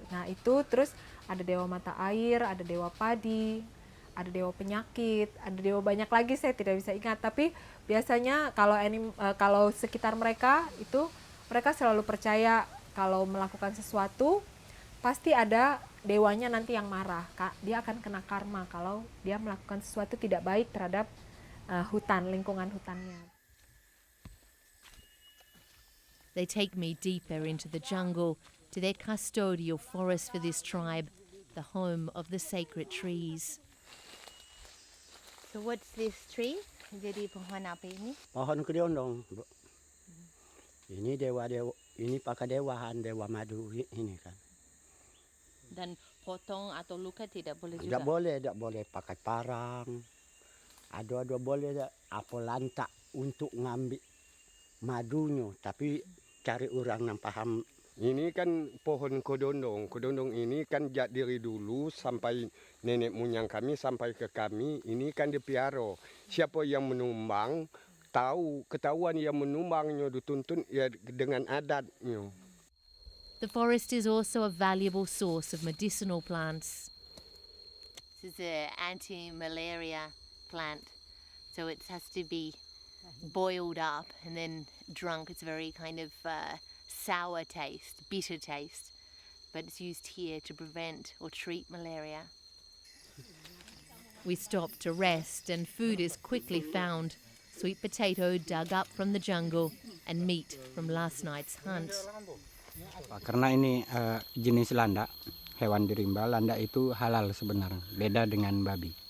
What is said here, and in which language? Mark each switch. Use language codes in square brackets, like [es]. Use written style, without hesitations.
[id] Nah, itu terus ada dewa mata air, ada dewa padi, ada dewa penyakit, ada dewa banyak lagi saya tidak bisa ingat, tapi biasanya kalau sekitar mereka itu mereka selalu percaya kalau melakukan sesuatu pasti ada dewanya nanti yang marah. Dia akan kena karma kalau dia melakukan sesuatu tidak baik terhadap hutan, lingkungan hutannya. [en] They take me deeper into the jungle to their custodial forest for this tribe, the home of the sacred trees. So what's this tree? [id] Jadi pohon apa ini? Pohon kedondong, Bu. Ini ini pakai dewa madu ini kan. Dan potong atau luka tidak boleh juga? Tidak boleh pakai parang. Ada boleh apa lantak untuk ngambil madunya, tapi cari orang yang paham. Ini kan pohon kedondong. Kedondong ini kan dari dulu sampai nenek moyang kami sampai ke kami. Ini kan dipiara. Siapa yang menumbang ketahuan yang menumbangnya dituntun ya dengan adatnya. [en] The forest is also a valuable source of medicinal plants. This is an anti-malaria plant, so it has to be boiled up and then drunk. It's very kind of sour taste, bitter taste, but it's used here to prevent or treat malaria. We stop to rest and food is quickly found. Sweet potato dug up from the jungle and meat from last night's hunt. [id] Karena ini jenis landak, hewan di rimba, landak itu halal sebenarnya, beda dengan babi.